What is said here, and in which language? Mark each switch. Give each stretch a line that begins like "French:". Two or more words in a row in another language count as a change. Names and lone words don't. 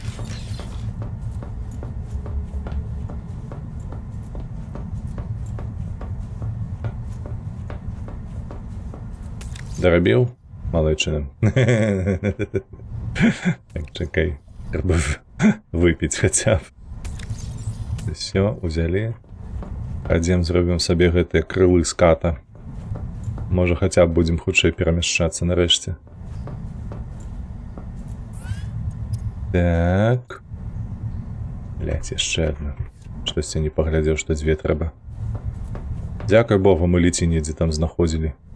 Ukrainian: Доробив? Малечина. Так, чекай. Треба випити хоча б. Все, узяли.
Belarusian: Пойдем
Ukrainian: зробимо собі
Belarusian: гэтыя крылы ската.
Ukrainian: Може хоча б
Belarusian: будем хутчэй перамяшчацца нарэшце. Так. Блять, яшчэ одна. Штосьці не паглядзеў, што дзве трэба. Дзякуй Богу, мы ліці недзе там знаходзілі.